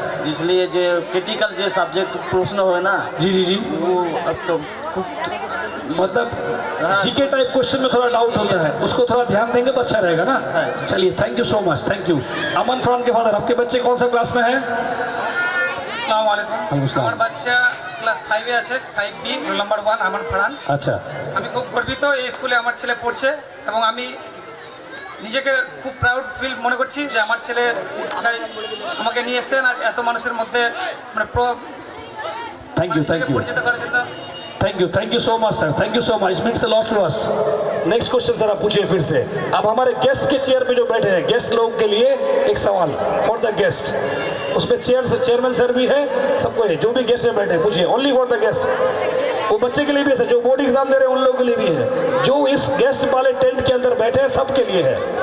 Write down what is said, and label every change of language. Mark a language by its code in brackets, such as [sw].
[hi] इसलिए जो क्रिटिकल जो सब्जेक्ट प्रश्न हो ना। जी वो अब तो मतलब जीके टाइप क्वेश्चन में थोड़ा डाउट होता है, उसको थोड़ा ध्यान देंगे तो अच्छा रहेगा ना। चलिए [en] Thank you so much, thank you. [hi] अमन फरहान के फादर, आपके बच्चे कौन सा क्लास में है? [bn] আসসালামু আলাইকুম। আমার বাচ্চা ক্লাস 5 এ আছে, 5B, রোল নাম্বার 1 আমান ফারহান। আচ্ছা, আমি খুব গর্বিত এই স্কুলে আমার ছেলে পড়ছে এবং আমি নিজেকে খুব প্রাউড ফিল মনে করছি যে আমার ছেলে আমাকে নিয়ে এসেছেন আজ এত মানুষের মধ্যে মানে পরিচিত করার জন্য। [en] Thank you so much sir, thank you so much, it means a lot to us. Next question sir [hi] आप पूछिए फिर से। अब हमारे गेस्ट के चेयर पे जो बैठे हैं, गेस्ट लोगों के लिए एक सवाल [en] For the guest. [hi] उसमें चेयरमैन सर भी है, सबको है, जो भी गेस्ट में बैठे पूछिए, [en] Only for the guest. [hi] वो बच्चे के लिए भी है सर, जो बोर्ड एग्जाम दे रहे हैं उन लोगों के लिए भी है, जो इस गेस्ट वाले टेंट के अंदर बैठे हैं सबके लिए है।